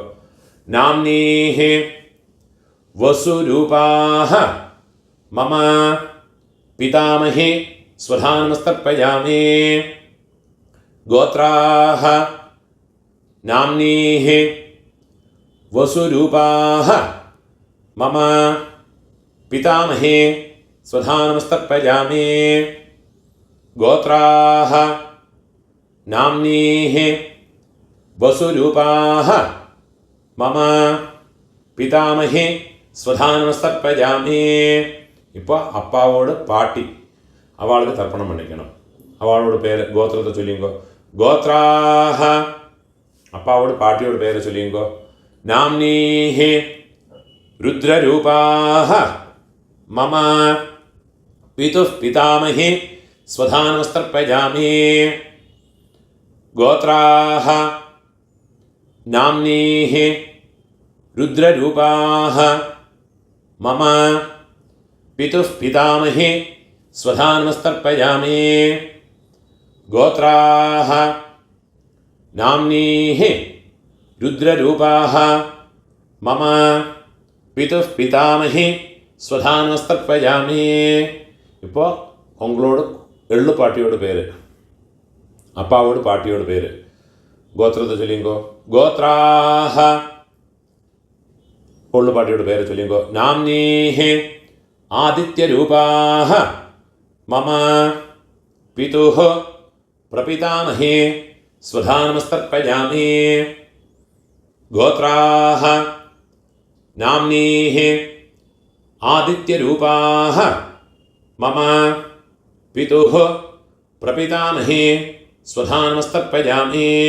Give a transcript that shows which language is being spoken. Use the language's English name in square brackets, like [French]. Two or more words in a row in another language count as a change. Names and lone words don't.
[Sanskrit] नाम्नीः वसुरूपाः मम पितामहे स्वधानमस्तर्पयामि. गोत्राः नाम्नीः वसुरूपाः मम पितामहे स्वधा नमस्तर्पयामि। गोत्राः नाम्नीः वसुरूपाः मम पितामहे स्वधा नमस्तर्पयामि. [Tamil] இப்போ அப்பாவோட பாட்டி அவளுக்கு தர்ப்பணம் பண்ணிக்கணும். அவளோட பேர் கோத்திரத்தை சொல்லிங்கோ. கோத்ராஹ அப்பாவோட பாட்டியோட பேரை சொல்லிங்கோ. [Sanskrit] नाम्नीः रुद्ररूपाः मम पितुः पितामहि स्वधा नमस्तर्पयामि. गोत्राः नाम्नीः रुद्ररूपाः मम पितुः पितामहे स्वधा नमस्तर्पयामि. गोत्राः नाम्नीः रुद्ररूपाः मम पितुः पितामहे स्वधा नमस्तर्पयामि. [Tamil] இப்போ உங்களோட எள்ளு பாட்டியோட பேர், அப்பாவோட பாட்டியோட பேர், கோத்திரத்தை சொல்லிங்கோ. கோத்ராஹ கொள்ளு பாட்டியோட பேரை சொல்லிங்கோ. [Sanskrit] नाम्नीः आदित्यरूपाः मम पितुः प्रपितामहे स्वधा नमस्तर्पयामि. गोत्राः नाम्नीः आदित्यरूपाः मम पितुः प्रपितामहे स्वधा नमस्तर्पयामि.